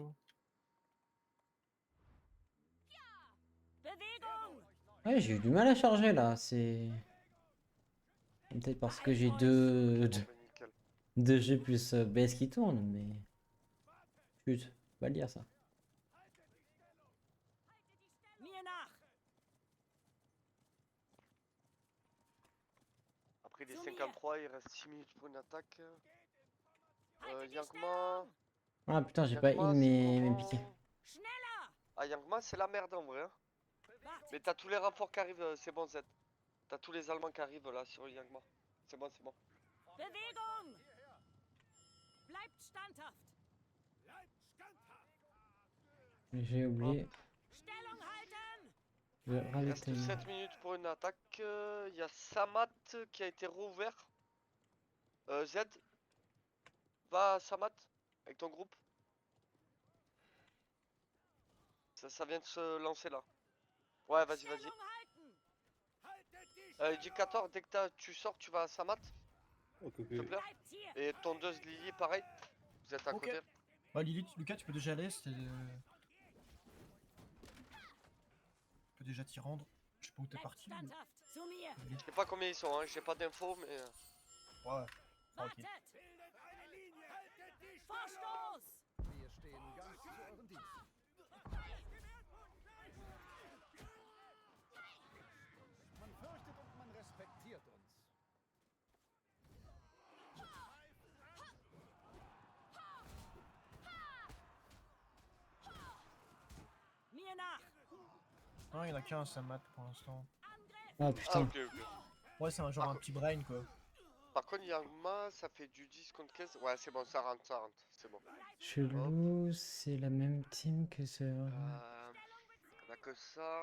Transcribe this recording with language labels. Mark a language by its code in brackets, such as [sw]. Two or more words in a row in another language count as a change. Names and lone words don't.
[de] Bewegung! [fr] Ouais, j'ai eu du mal à charger là, c'est... Peut-être parce que j'ai deux... Bon, bah, nickel. 2G plus BS qui tournent, mais... Chut, faut pas le dire ça. [de] Mir nach! [fr] Après, il est Sur 53, il reste 6 minutes pour une attaque. [de] Haltet die [fr] Yangma. [de] Stellung! [fr] Ah putain, j'ai pas heal Yangma, c'est mes piquets. comment? [de] Schneller! [fr] Ah, Yangma, c'est la merde en vrai. Hein. Mais [de] Wartet! [fr] t'as tous les renforts qui arrivent, c'est bon, Z. T'as tous les Allemands qui arrivent là sur Yangma. C'est bon, c'est bon. [de] Bewegung! Bleibt standhaft! Bleibt standhaft! [fr] J'ai oublié [de] Stellung halten! [fr] de Il reste ravitailler. 7 minutes pour une attaque. Il y a Samat qui a été rouvert. Z, va à Samat avec ton groupe. Ça vient de se lancer là. Ouais, vas-y, vas-y. [de] Stellung halten! Haltet die [fr] Indicator, dès que tu sors, tu vas à Samat, Ok, s'il te ok. plaît. [de] Bleibt hier! [fr] Et ton 2 Lily, pareil. Vous êtes à Ok. côté. Bah, Lilith, Lucas, tu peux déjà aller. Tu peux déjà t'y rendre. Je sais pas où t'es [de] Bleibt [fr] parti. mais- [de] standhaft! Zu mir! [fr] Je sais pas combien ils sont, hein. J'ai pas d'infos, mais. Ouais. Tranquille. [de] Wartet! Bildet eine Linie! Haltet die Vorstoß! Wir stehen ganz zu euren Diensten. Man fürchtet und man respektiert uns. Mir nach! [fr] Non, il y en a qu'un, ça mate pour l'instant. [de] Angriff! Ah Ah, [fr] putain, ok, ok. Ouais, c'est un genre un petit brain quoi. Par contre, Yangma, ça fait du 10 contre 15. Ouais, c'est bon, ça rentre, ça rentre. C'est bon. chelou, c'est la même team que ce... On a que ça.